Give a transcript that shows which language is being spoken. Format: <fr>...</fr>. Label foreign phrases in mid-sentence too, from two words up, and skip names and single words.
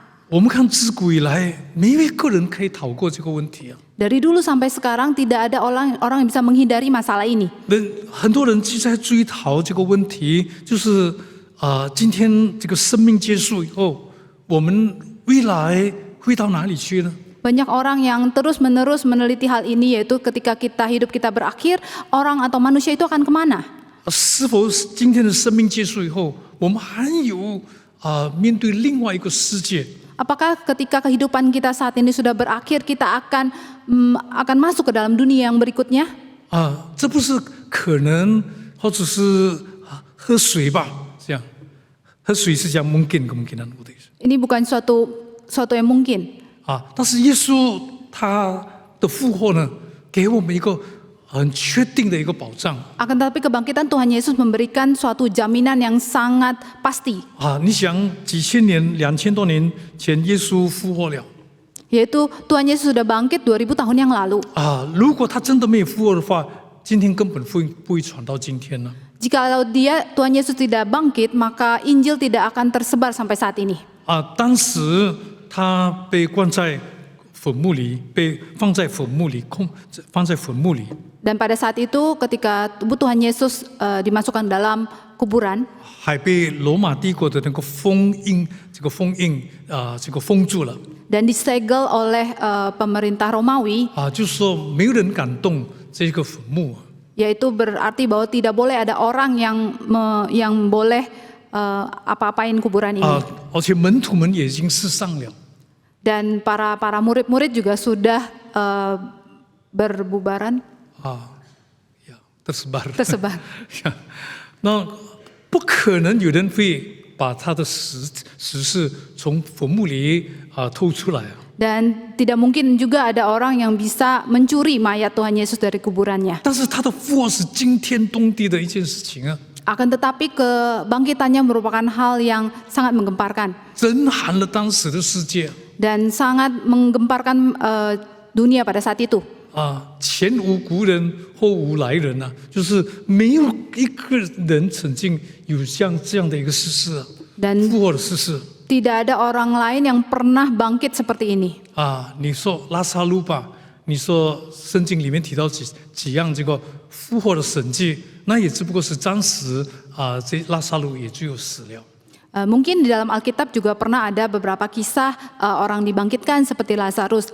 <zh>我们看自古以来，没有一个人可以逃过这个问题啊。</zh> <id>Dari dulu sampai sekarang tidak ada orang yang bisa menghindari masalah ini.</id> <zh>很多人就在追讨这个问题，就是今天这个生命结束以后，我们未来会到哪里去呢？</zh> <id>Banyak orang yang terus-menerus meneliti hal ini, yaitu ketika hidup kita berakhir, orang atau manusia itu akan kemana?</id> <zh>是否今天的生命结束以后，我们还有面对另外一个世界？</zh> <id>Apakah ketika kehidupan kita saat ini sudah berakhir, kita akan masuk ke dalam dunia yang berikutnya?</id> <zh>这不是可能，或者是喝水吧？这样，喝水是讲</zh> <id>mungkin kemungkinan</id> <zh>我的意思。</zh> <id>Ini bukan suatu yang mungkin.</id> <zh>但是耶稣他的复活呢，给我们一个很确定的一个保障。</zh> <id>Akan tetapi kebangkitan Tuhan Yesus memberikan suatu jaminan yang sangat pasti.</id> <zh>你想几千年、2000多年前耶稣复活了，</zh> <id>Yaitu Tuhan Yesus sudah bangkit 2000 tahun yang lalu.</id> <zh>如果他真的没有复活的话，今天根本不会传到今天呢。</zh> <id>Jikalau Tuhan Yesus tidak bangkit, maka Injil tidak akan tersebar sampai saat ini.</id> <zh>当时他被关在坟墓里，被放在坟墓里，放在坟墓里。</zh> <id>Dan pada saat itu ketika tubuh Tuhan Yesus dimasukkan dalam kuburan,</id> <zh>还被罗马帝国的那个封印封住了。</zh> <id>dan disegel oleh pemerintah Romawi,</id> <zh>就是说没有人敢动这个坟墓。</zh> <id>yaitu berarti bahwa tidak boleh ada orang yang boleh apa-apain kuburan ini.</id> <zh>而且门徒们也已经四散了。</zh> <id>Dan para murid-murid juga sudah berbubaran, tersebar.</id> <zh>那不可能有人会把他的死尸从坟墓里偷出来。</zh> <id>Dan tidak mungkin juga ada orang yang bisa mencuri mayat Tuhan Yesus dari kuburannya.</id> <zh>但是他的复活是惊天动地的一件事情啊！</zh> <id>Akan tetapi kebangkitannya merupakan hal yang sangat menggemparkan</id> <zh>震撼了当时的世界。</zh> <id>dan sangat menggemparkan dunia pada saat itu.</id> <zh>前无古人后无来人啊，就是没有一个人曾经有像这样的一个事实啊，</zh> <id>Dan</id> <zh>复活的事实。</zh> <id>tidak ada orang lain yang pernah bangkit seperti ini.</id> <zh>你说拉萨路吧，你说圣经里面提到几样这个复活的神迹，那也只不过是当时这拉萨路也只有死了。</zh> <id>Mungkin di dalam Alkitab juga pernah ada beberapa kisah orang dibangkitkan seperti Lazarus.</id>